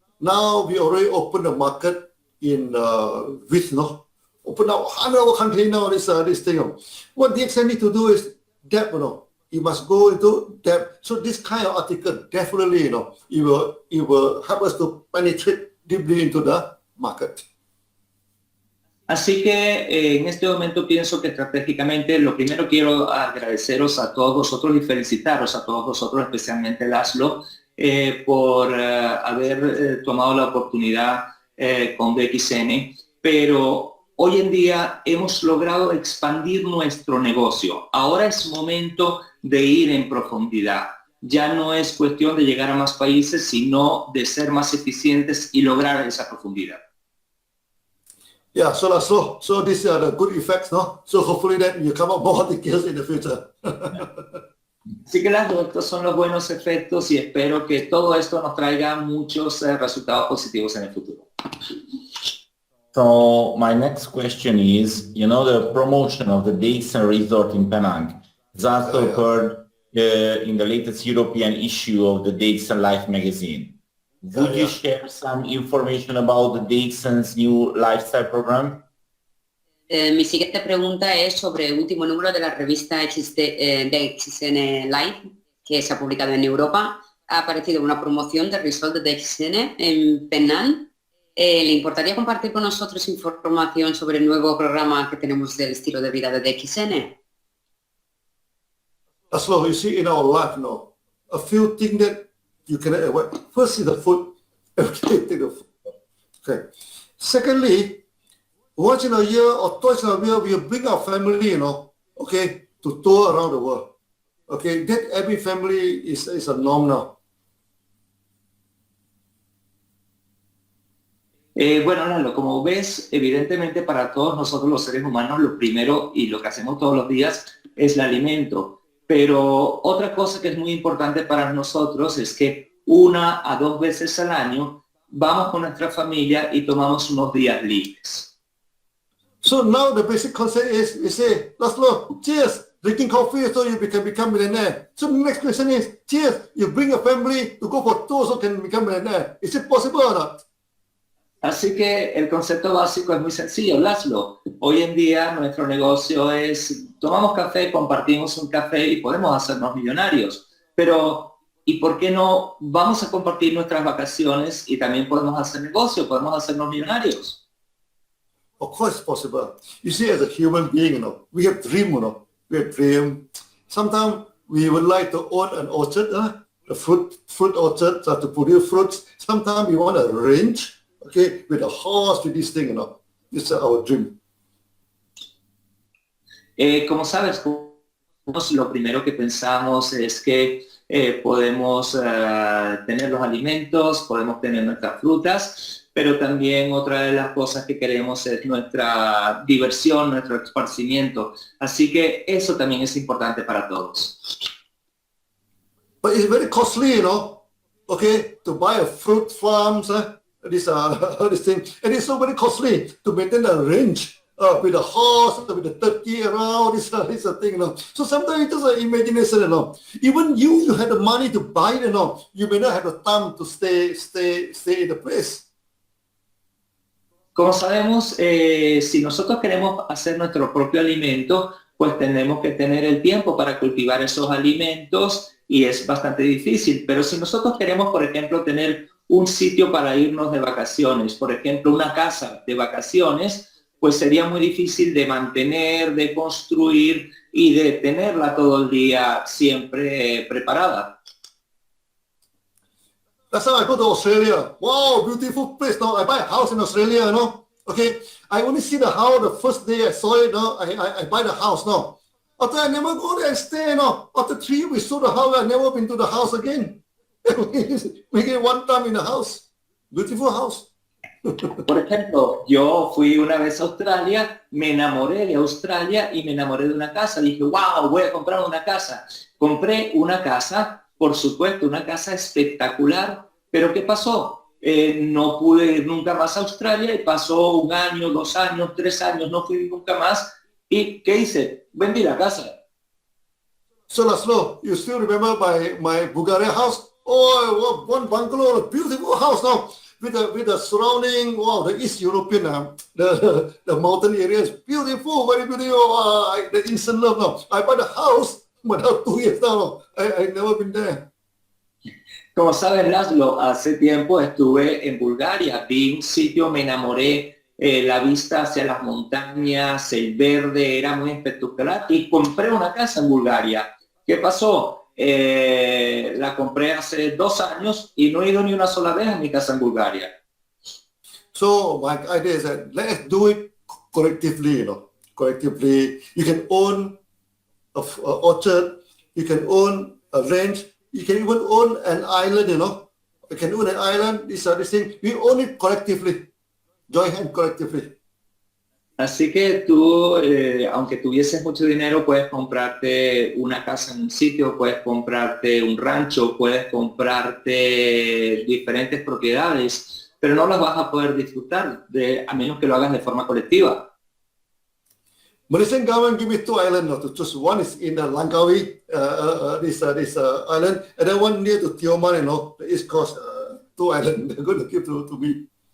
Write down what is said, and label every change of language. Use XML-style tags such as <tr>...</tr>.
<en>Now we already opened the market in with open up 100 countries now. This thing. What DXN need to do is depth. You must go into depth. So this kind of article definitely, it will help us to penetrate deeply into the market.</en> <es>Así que en este momento pienso que estratégicamente lo primero quiero agradeceros a todos vosotros y felicitaros a todos vosotros, especialmente László, por haber tomado la oportunidad con DXN, pero hoy en día hemos logrado expandir nuestro negocio. Ahora es momento de ir en profundidad. Ya no es cuestión de llegar a más países, sino de ser más eficientes y lograr esa profundidad.</es> <en>Yeah, so these are the good effects, no? So hopefully that you come up more details in the future.</en> <es>Así que estos son los buenos efectos y espero que todo esto nos traiga muchos resultados positivos en el futuro.</es> <en>So my next question is, the promotion of the DXN resort in Penang has also occurred in the latest European issue of the DXN Life magazine. Would you share some information about the DXN's new lifestyle program?</en> <es>Mi siguiente pregunta es sobre el último número de la revista DXN Life, que se ha publicado en Europa. Ha aparecido una promoción del resort de DXN en Penang. ¿Le importaría compartir con nosotros información sobre el nuevo programa que tenemos del estilo de vida de DXN?</es> <en>László, you see in our life now, a few things that you can avoid. First is the food. Okay, take the food. Okay. Secondly, once in a year or twice in a year, we bring our family, okay, to tour around the world. Okay, that every family is a norm now.</en> <es>Bueno, Lalo, como ves, evidentemente para todos nosotros los seres humanos lo primero y lo que hacemos todos los días es el alimento. Pero otra cosa que es muy importante para nosotros es que 1 a 2 veces al año vamos con nuestra familia y tomamos unos días libres.</es> <en>So now the basic concept is, we say, László, cheers, drinking coffee so you can become millionaire. So the next question is, cheers, you bring your family to go for tours so can become millionaire. Is it possible or not?</en> <es>Así que el concepto básico es muy sencillo, László. Hoy en día nuestro negocio es, tomamos café, compartimos un café y podemos hacernos millonarios. Pero, ¿y por qué no vamos a compartir nuestras vacaciones y también podemos hacer negocio, podemos hacernos millonarios?</es> <en>Of course it's possible. You see, as a human being, we have dream, we have dream. Sometimes we would like to own an orchard, a fruit orchard to produce fruits. Sometimes we want a range. Okay, with a horse, with this thing, this is our dream.</en> <es>Como sabes, lo primero que pensamos es que podemos tener los alimentos, podemos tener nuestras frutas, pero también otra de las cosas que queremos es nuestra diversión, nuestro esparcimiento. Así que eso también es importante para todos.</es> <en>But it's very costly, okay, to buy a fruit farms, this thing, and it's so very costly to maintain a range with a horse, with the turkey around, this thing, So sometimes it's just an imagination, Even you have the money to buy it, you may not have the time to stay in the place.</en> <es>Como sabemos, si nosotros queremos hacer nuestro propio alimento, pues tenemos que tener el tiempo para cultivar esos alimentos y es bastante difícil. Pero si nosotros queremos, por ejemplo, tener un sitio para irnos de vacaciones, por ejemplo, una casa de vacaciones, pues sería muy difícil de mantener, de construir y de tenerla todo el día siempre preparada.</es> <en>Last time I go to Australia, wow, beautiful place. Now I buy a house in Australia, Okay, I only see the house the first day I saw it. I buy the house now. After I never go there and stay. After 3 weeks, we sold the house. I never been to the house again. We get one time in the house. Beautiful house.</en> <es>Por ejemplo, yo fui una vez a Australia, me enamoré de Australia y me enamoré de una casa. Dije, wow, voy a comprar una casa. Compré una casa, por supuesto, una casa espectacular. Pero ¿qué pasó? No pude ir nunca más a Australia y pasó 1 año, 2 años, 3 años, no fui nunca más. ¿Y qué hice? Vendí la casa.</es> <en>So László, you still remember my Bulgaria house? Oh, one bungalow, a beautiful house now. With the surrounding, wow, the East European, the mountain area is beautiful, very beautiful. The instant love now. I bought a house, but now 2 years now, I never been there.</en> <es>Como sabes, László, hace tiempo estuve en Bulgaria, vi un sitio, me enamoré la vista hacia las montañas, el verde era muy espectacular y compré una casa en Bulgaria. ¿Qué pasó? La compré hace 2 años y no he ido ni una sola vez a mi casa en Bulgaria.</es> <en>So my idea is that let's do it collectively, collectively. You can own an orchard, you can own a range, you can even own an island, You can own an island, this thing. We own it collectively, join hand collectively.</en> <es>Así que tú, aunque tuvieses mucho dinero, puedes comprarte una casa en un sitio, puedes comprarte un rancho, puedes comprarte diferentes propiedades, pero no las vas a poder disfrutar a menos que lo hagas de forma colectiva.</es> <en>Malaysian government give me 2 islands to choose. One is in Langkawi, this island, and then one near to Tioman, the East Coast, 2 islands they're going to give to me.</en>